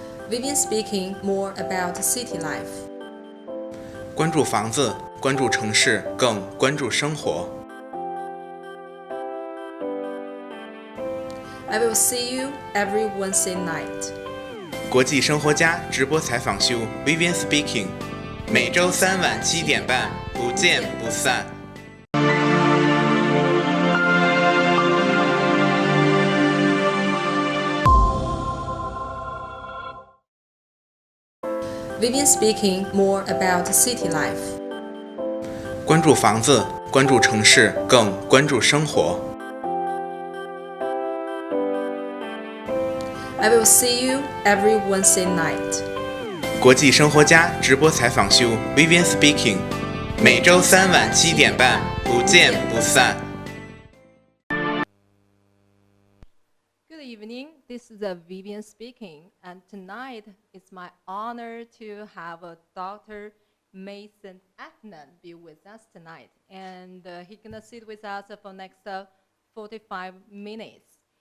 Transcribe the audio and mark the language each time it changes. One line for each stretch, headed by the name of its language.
English: Vivian Speaking more about city life.
Chinese: 关注房子，关注城市，更关注生活。
English: I will see you every Wednesday night.
Chinese: 国际生活家直播采访秀 Vivian Speaking， 每周3晚7点半，不见不散。
English: Vivian Speaking more about city life.
Chinese: 关注房子，关注城市，更关注生活。
English: I will see you every Wednesday night.
Chinese: 国际生活家直播采访秀 Vivian Speaking， 每周3晚7点半，不见不散。
English: Good evening, this is Vivian speaking, and tonight it's my honor to have Dr. Masoud Afnan be with us tonight, and he's gonna sit with us for next 45 minutes.